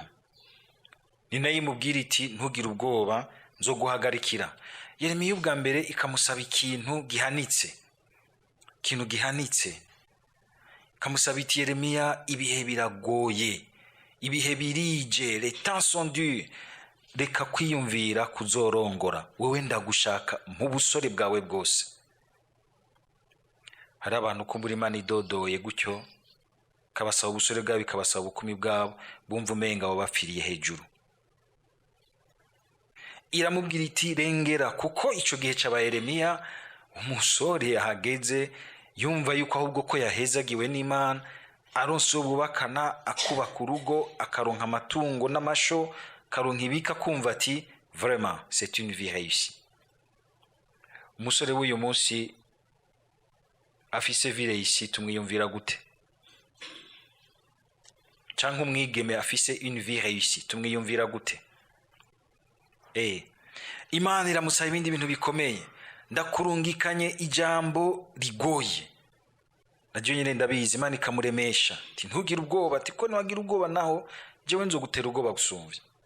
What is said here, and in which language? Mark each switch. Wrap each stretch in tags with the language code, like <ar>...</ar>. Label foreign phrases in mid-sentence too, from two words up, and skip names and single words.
<rn>Ni nayo imubwira iti, ntugire ubwoba, nzoguhagarikira. Yeremiya ubwa mbere ikamusaba ikintu gihanitse, ikamusaba iti, Yeremiya ibihe biragoye, ibihe birije,</rn> <fr>les temps sont durs,</fr> <rn>reka kwiyumvira kuzorongora, wewe ndagushaka mu busore bwawe bwose. Hari abantu kumbura Imana idodoye gutyo, kabasaba ubusore bwabo, ikabasaba ubukumi bwabo, bumva umenga abo bapfiriye hejuru. Iramubwira iti, rengera, kuko ico gihe c'aba Yeremiya umusore yahageze, yumva yuko ahubwo ko yahezagiwe n'Imana, aronse ububakana, akubaka urugo, akaronka amatungo n'amasho, akaronka ibika, kumva ati</rn> <fr>vraiment c'est une vie réussie.</fr> <rn>Umusore w'uyu munsi afise</rn> <fr>vie réussie</fr> <rn>tumwiyumvira gute? Canke umwigeme afise</rn> <fr>une vie réussie</fr> <rn>tumwiyumvira gute? Imana iramusaba ibindi bintu bikomeye. Ndakurungikanye ijambo rigoye, naryo nyine ndabizi. Imana ikamuremesha ati ntugire ubwoba, ati ko ntiwagira ubwoba naho jewe nzogutera ubwoba gusumvya.</rn>